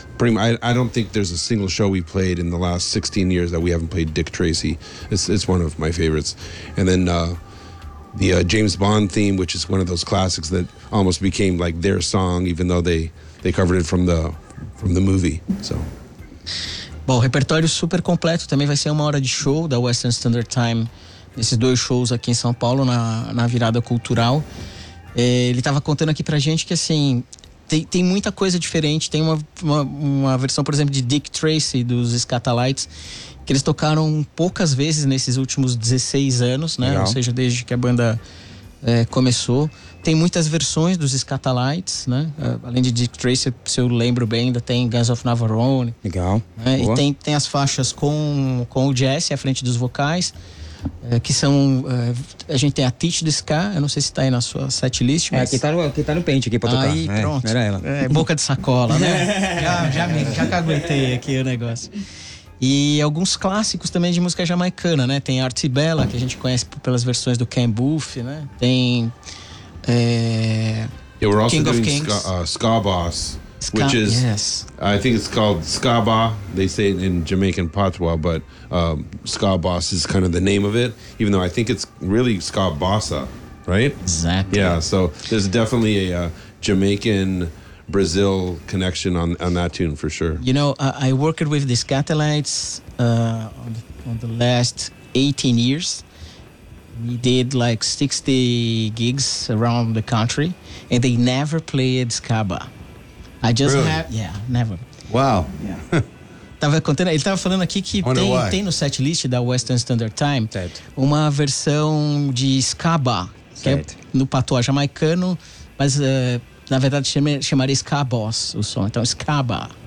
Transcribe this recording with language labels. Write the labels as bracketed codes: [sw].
[en] I don't think there's a single show we played in the last 16 years that we haven't played Dick Tracy. It's one of my favorites. And then the James Bond theme, which is one of those classics that almost became like their song, even though they covered it from the movie. So. [pt] Bom, o repertório super completo também vai ser uma hora de show da Western Standard Time, esses dois shows aqui em São Paulo, na virada cultural. Ele estava contando aqui pra gente que, assim, tem muita coisa diferente. Tem uma versão, por exemplo, de Dick Tracy, dos Skatalites, que eles tocaram poucas vezes nesses últimos 16 anos, né? Legal. Ou seja, desde que a banda começou. Tem muitas versões dos Skatalites, né? Além de Dick Tracy, se eu lembro bem, ainda tem Guns of Navarone. Legal. Né? E tem as faixas com o Jesse à frente dos vocais. Que são. A gente tem a Teach the Ska, eu não sei se tá aí na sua set list, mas. Que tá no pente aqui pra tocar. Aí, pronto. Era ela. Boca de sacola, né? já caguetei aqui o negócio. E alguns clássicos também de música jamaicana, né? Tem Artie Bella, que a gente conhece pelas versões do Ken Booth, né? Tem. [en] Yeah, we're also King doing of Kings. Ska Boss, Ska, which is. Yes. I think it's called Ska Ba. They say it in Jamaican Patois, but Ska Boss is kind of the name of it, even though I think it's really Ska Bossa, right? Exactly. Yeah, so there's definitely a Jamaican. Brazil connection on that tune for sure. You know, I worked with the Skatalites on the last 18 years. We did like 60 gigs around the country, and they never played Skaba. I just really? Have yeah, never. Wow. Yeah. [pt] Tava contando, ele tava falando aqui que tem no set list da Western Standard Time uma versão de Skaba, que é no patois jamaicano, mas na verdade, chamaria Skaboss o som. Então, Skaba.